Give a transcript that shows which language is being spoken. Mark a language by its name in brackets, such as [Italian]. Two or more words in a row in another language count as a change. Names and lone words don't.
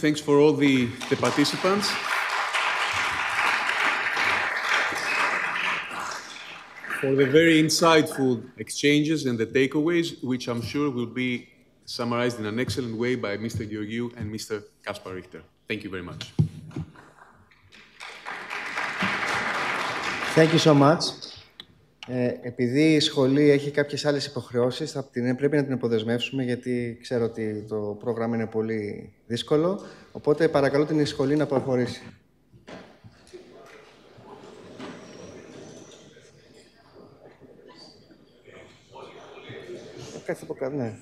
[English] Thanks for all the participants. For the very insightful exchanges and the takeaways, which I'm sure will be summarized in an excellent way by Mr. Georgiou and Mr. Kaspar Richter. Thank you very much. Thank you so much. [Greek] Επειδή η σχολή έχει κάποιες άλλες υποχρεώσεις, πρέπει να την αποδεσμεύσουμε, γιατί ξέρω ότι το πρόγραμμα είναι πολύ δύσκολο. Οπότε παρακαλώ την σχολή να προχωρήσει. Κάτσε από κάτω, ναι.